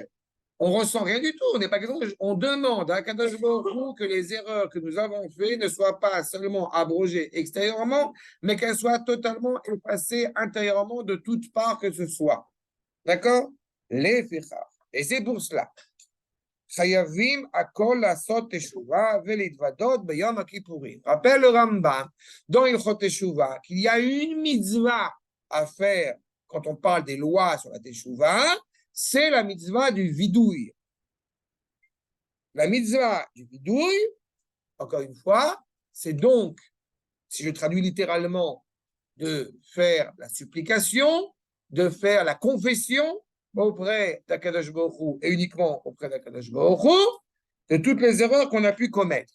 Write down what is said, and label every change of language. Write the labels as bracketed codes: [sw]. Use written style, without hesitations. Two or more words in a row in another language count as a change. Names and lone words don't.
[fr] On ressent rien du tout. On n'est pas on demande à [he] קדוש ברוך הוא [fr] que les erreurs que nous avons faites ne soient pas seulement abrogées extérieurement, mais qu'elles soient totalement effacées intérieurement de toute part que ce soit. D'accord? Les fichar. Et c'est pour cela. [he] חייבים הכל לעשות תשובה ולהתוודות ביום הכיפורים. [fr] Rappelle le Rambam dans [he] הלכות תשובה [fr] qu'il y a une mitzvah à faire quand on parle des lois sur la Teshuvah, c'est la mitzvah du vidouille. La mitzvah du vidouille, encore une fois, c'est donc, si je traduis littéralement, de faire la supplication, de faire la confession auprès d' [he] הקדוש ברוך הוא [fr] et uniquement auprès d' [he] הקדוש ברוך הוא [fr] de toutes les erreurs qu'on a pu commettre.